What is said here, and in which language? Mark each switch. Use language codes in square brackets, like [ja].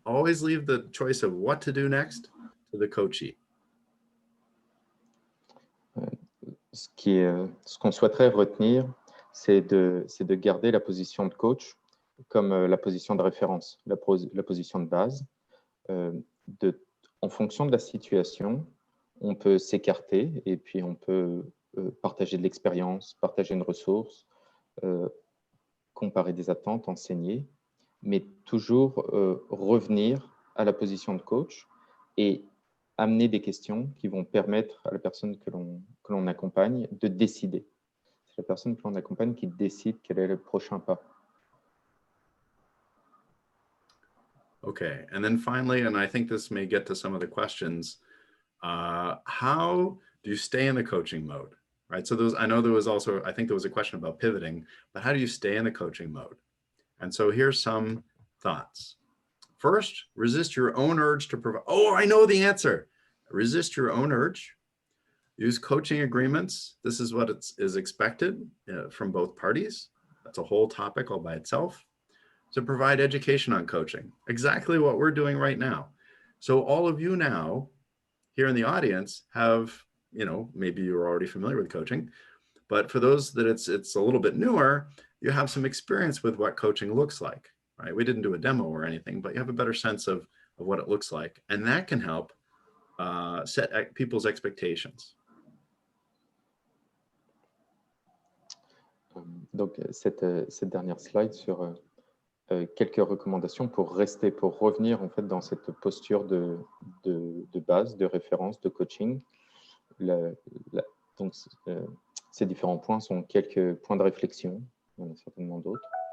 [en] Always leave the choice of what to do next to the coachee. [fr] Ce qu'on souhaiterait retenir, c'est de garder la position de coach comme la position de référence, la position de base. En fonction de la situation, on peut s'écarter et puis on peut partager de l'expérience, partager une ressource, comparer des attentes, enseigner, mais toujours revenir à la position de coach et amener des questions qui vont permettre à la personne que l'on accompagne de décider. C'est la personne que l'on accompagne qui décide quel est le prochain pas. [en] Okay, and then finally, and I think this may get to some of the questions, how do you stay in the coaching mode, right? So I know there was also, I think there was a question about pivoting, but how do you stay in the coaching mode? And so here's some thoughts. First, resist your own urge to provide. Oh, I know the answer. Resist your own urge. Use coaching agreements. This is what is expected from both parties. That's a whole topic all by itself. To provide education on coaching, exactly what we're doing right now. So all of you now here in the audience have, maybe you're already familiar with coaching, but for those that it's a little bit newer, you have some experience with what coaching looks like, right? We didn't do a demo or anything, but you have a better sense of what it looks like. And that can help set people's expectations. [fr] Donc, cette dernière slide sur quelques recommandations pour revenir en fait dans cette posture de base, de référence, de coaching. Donc, ces différents points sont quelques points de réflexion, il y en a certainement d'autres.